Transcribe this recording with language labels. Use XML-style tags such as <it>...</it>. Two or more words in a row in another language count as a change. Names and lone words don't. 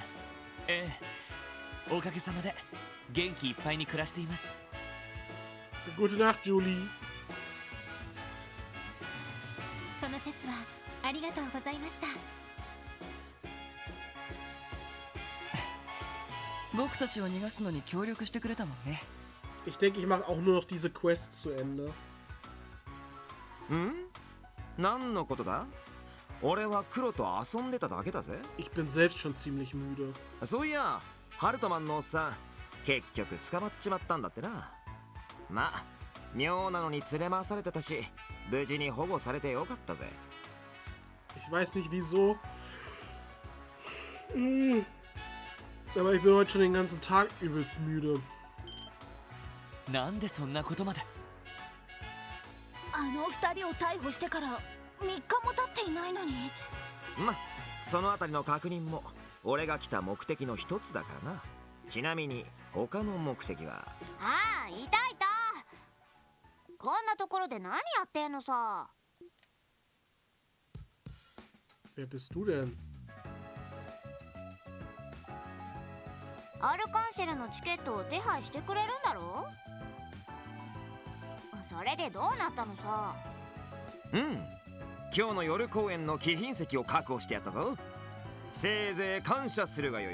<ja>ええ、おかげさまで元気いっぱいに暮らしています。</ja> <de>Gute Nacht, Julie.</de> <ja>その説はありがとうございました。僕たちを逃がすのに協力してくれたもんね。</ja> <de>Ich denke, ich mache auch nur noch diese Quests zu Ende.</de> <ja>ん？何のことだ？俺は黒と遊んでただけだぜ。</ja> <de>Ich bin selbst schon ziemlich müde.</de> <ja>そういや、ハルトマンのおっさん、結局捕まっちまったんだってな。まあ、妙なのに連れ回されてたし、無事に保護されてよかったぜ。</ja> <de>Ich weiß nicht wieso. Aber ich bin heute schon den ganzen Tag übelst müde.</de> <ja>なんでそんなことまで。あの2人を逮捕してから3日も経っていないのに。ま、そのあたりの確認も俺が来た目的の一つだからな。ちなみに他の目的は。ああ、いたいた。こんなところで何やってんのさ。</ja> <de>Wer bist du denn?</de> <ja>アルカンシェルのチケットを手配してくれるんだろ？それでどうなったのさ。うん、今日の夜公演の貴賓席を確保してやったぞ。せいぜい感謝するがよい。</ja>